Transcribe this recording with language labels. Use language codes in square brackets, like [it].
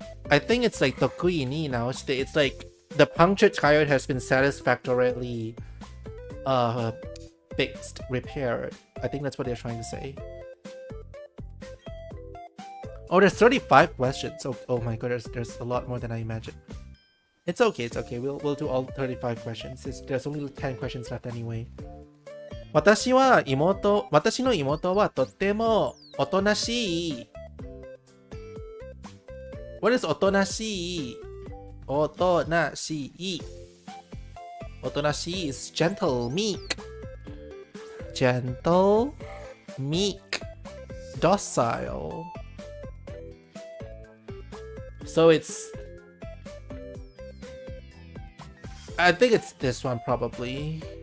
[en] I think it's like tokui ni now. It's like the punctured tire has been satisfactorily fixed, repaired. I think that's what they're trying to say. Oh, there's 35 questions. Oh my god, there's a lot more than I imagined. It's okay. We'll do all 35 questions. There's only 10 questions left anyway. [ja] 私の妹はとってもおとなしい。 [en] What is おとなしい？ [ja] おとなしい。 [en] おとなしい is gentle, meek. Gentle, meek, docile. So I think it's this one probably.